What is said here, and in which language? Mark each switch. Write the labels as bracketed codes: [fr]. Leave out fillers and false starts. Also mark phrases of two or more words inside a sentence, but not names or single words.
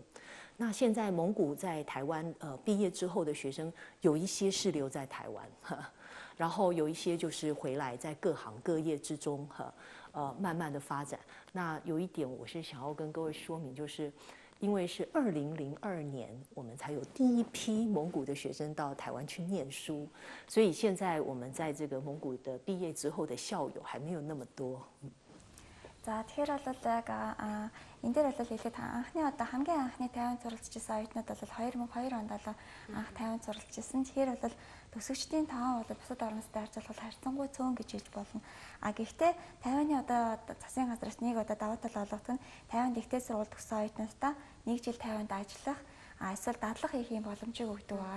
[zh] 那现在蒙古在台湾毕业之后的学生，有一些是留在台湾，然后有一些就是回来在各行各业之中慢慢的发展。那有一点我是想要跟各位说明，就是因为是2002年我们才有第一批蒙古的学生到台湾去念书，所以现在我们在这个蒙古的毕业之后的校友还没有那么多。 [mn] За тэгэхээр бол яг энэ дээр бол хэлээд анхны одоо хамгийн анхны Тайван суралцчихсан оюутнууд бол 2002 онд бол анх Тайван суралцчихсан. Тэгэхээр бол төгсөгчдийн тоон бол бусад орностой харьцуулбал харьцангуй цөөн гэж хэлж болно. Гэхдээ Тайваны одоо засгийн газраас нэг одоо давуу тал олгодог нь Тайванд ихтэй сургууль төгссөн оюутнуудаа 1 жил Тайванд ажиллах эсвэл дадлага хийх юм боломжийг өгдөг байгаа.